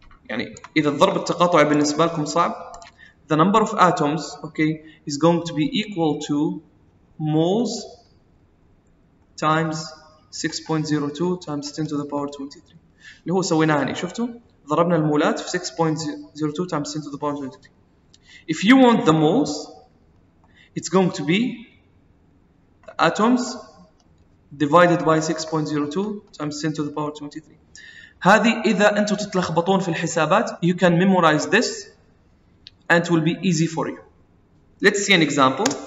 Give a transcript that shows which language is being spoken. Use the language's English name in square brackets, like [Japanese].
[Arabic] يعني إذا الضرب التقاطعي بالنسبة لكم صعب, [English] the number of atoms, okay, is going to be equal to moles times 6.02 times 10 to the power 23. [Arabic] اللي هو سويناه هني, شفتوا؟ ضربنا المولات في [English] 6.02 times 10 to the power 23. If you want the moles, it's going to be the atoms divided by 6.02 times 10 to the power 23. [Arabic] هذه إذا أنتم تتلخبطون في الحسابات, [English] you can memorize this and it will be easy for you. Let's see an example.